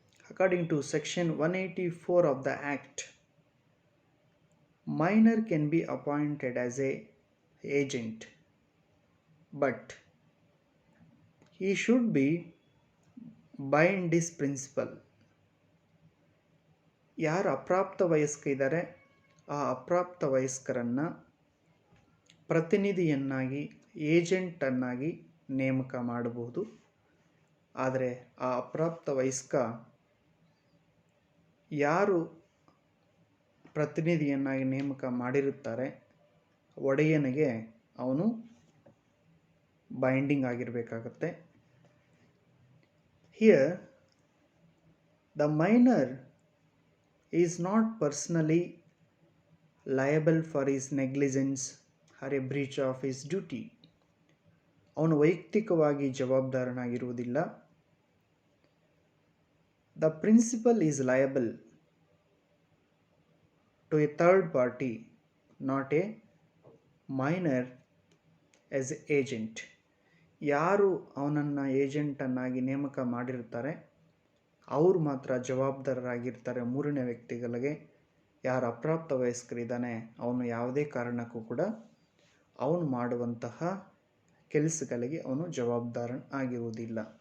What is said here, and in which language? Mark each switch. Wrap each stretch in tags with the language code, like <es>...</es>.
<en>According to section 184 of the Act, minor can be appointed as a agent, but he should be bind this principle.</en> <kn>ಯಾರು ಅಪ್ರಾಪ್ತ ವಯಸ್ಕ ಇದ್ದಾರೆ ಆ ಅಪ್ರಾಪ್ತ ವಯಸ್ಕರನ್ನು ಪ್ರತಿನಿಧಿಯನ್ನಾಗಿ ಏಜೆಂಟನ್ನಾಗಿ ನೇಮಕ ಮಾಡಬಹುದು. ಆದರೆ ಆ ಅಪ್ರಾಪ್ತ ವಯಸ್ಕ ಯಾರು ಪ್ರತಿನಿಧಿಯನ್ನಾಗಿ ನೇಮಕ ಮಾಡಿರುತ್ತಾರೆ ಒಡೆಯನಿಗೆ ಅವನು binding ಆಗಿರಬೇಕಾಗತ್ತೆ.</kn> <en>Here the minor is not personally liable for his negligence or a breach of his duty.</en> <kn>ಅವನು ವೈಯಕ್ತಿಕವಾಗಿ ಜವಾಬ್ದಾರನಾಗಿರುವುದಿಲ್ಲ.</kn> <en>The principal is liable to a third party, not a minor as agent.</en> <kn>ಯಾರು ಅವನನ್ನು ಏಜೆಂಟನ್ನಾಗಿ ನೇಮಕ ಮಾಡಿರ್ತಾರೆ ಅವರು ಮಾತ್ರ ಜವಾಬ್ದಾರರಾಗಿರ್ತಾರೆ ಮೂರನೇ ವ್ಯಕ್ತಿಗಳಿಗೆ. ಯಾರು ಅಪ್ರಾಪ್ತ ವಯಸ್ಕರಿದ್ದಾನೆ ಅವನು ಯಾವುದೇ ಕಾರಣಕ್ಕೂ ಕೂಡ ಅವನು ಮಾಡುವಂತಹ ಕೆಲಸಗಳಿಗೆ ಅವನು ಜವಾಬ್ದಾರ ಆಗಿರುವುದಿಲ್ಲ.</kn>